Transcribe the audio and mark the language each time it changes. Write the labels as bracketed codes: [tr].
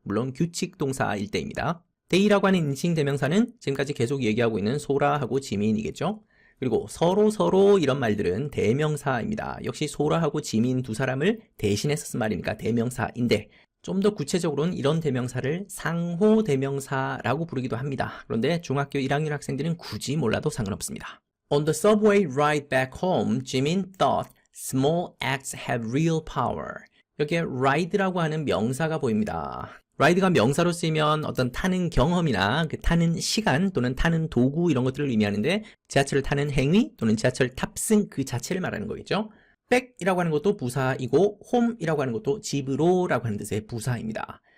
[ko] 물론 규칙 동사일 때입니다. they라고 하는 인칭 대명사는 지금까지 계속 얘기하고 있는 소라하고 지민이겠죠. 그리고 서로 이런 말들은 대명사입니다. 역시 소라하고 지민 두 사람을 대신해서 쓴 말이니까 대명사인데 좀 더 구체적으로는 이런 대명사를 상호 대명사라고 부르기도 합니다. 그런데 중학교 1학년 학생들은 굳이 몰라도 상관없습니다. [en] On the subway ride back home, Jimin thought small acts have real power. [ko] 여기에 ride라고 하는 명사가 보입니다. ride가 명사로 쓰이면 어떤 타는 경험이나 그 타는 시간 또는 타는 도구 이런 것들을 의미하는데 지하철을 타는 행위 또는 지하철 탑승 그 자체를 말하는 거겠죠. back이라고 하는 것도 부사이고 home이라고 하는 것도 집으로라고 하는 뜻의 부사입니다.